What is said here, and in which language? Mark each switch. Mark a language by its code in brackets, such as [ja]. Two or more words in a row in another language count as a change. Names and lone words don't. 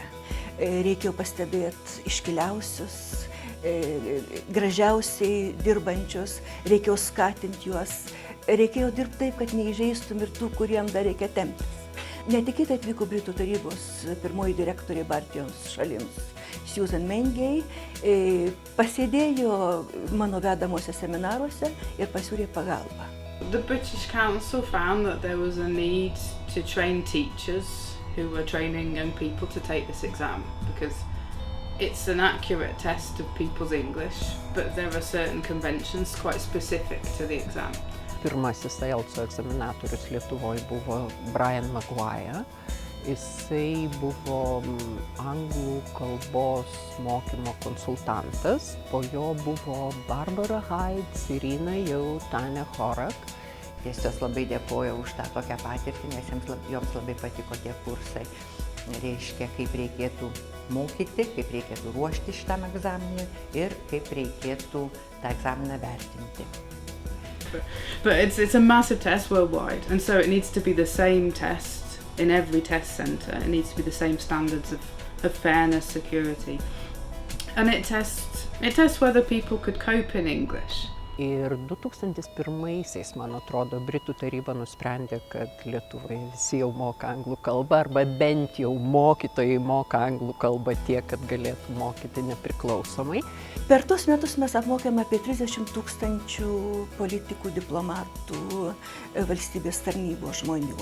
[lt] Reikėjo pastebėti iškiliausius, gražiausiai dirbančius, reikėjo skatinti juos, reikėjo dirbti taip, kad neįžeistum ir tų, kuriem dar reikia temptis. Netikėtai atvyko Britų tarybos pirmoji direktorė Baltijos šalims, Susan Mengay, pasėdėjo mano vedamuose seminaruose ir pasiūlė pagalbą. [en] The British Council found that there was a need to train teachers who were training young people to take this exam because it's an accurate test of people's English, but there are certain conventions quite specific to the exam. [lt] Pirmasis IELTS egzaminatorius Lietuvoje buvo Brian Maguire. Jisai buvo anglų kalbos mokymo konsultantas, po jo buvo Barbara Hyde, Irina Jau, Tanya Horak. Dėstytojas labai dėkoja už tą tokią patirtį, nes joms labai patiko tie kursai. Reiškia, kaip reikėtų mokyti, kaip reikėtų ruošti šitam egzaminui ir kaip reikėtų tą egzaminą vertinti. [en] But it's a massive test worldwide, and so it needs to be the same test in every test centre. It needs to be the same standards of fairness, security. And it tests whether people could cope in English. [lt] Ir 2001-aisiais, man atrodo, Britų taryba nusprendė, kad Lietuvoje visi jau moka anglų kalbą, arba bent jau mokytojai moka anglų kalbą tiek, kad galėtų mokyti nepriklausomai. Per tuos metus mes apmokėme apie 30 000 politikų, diplomatų, valstybės tarnybos žmonių.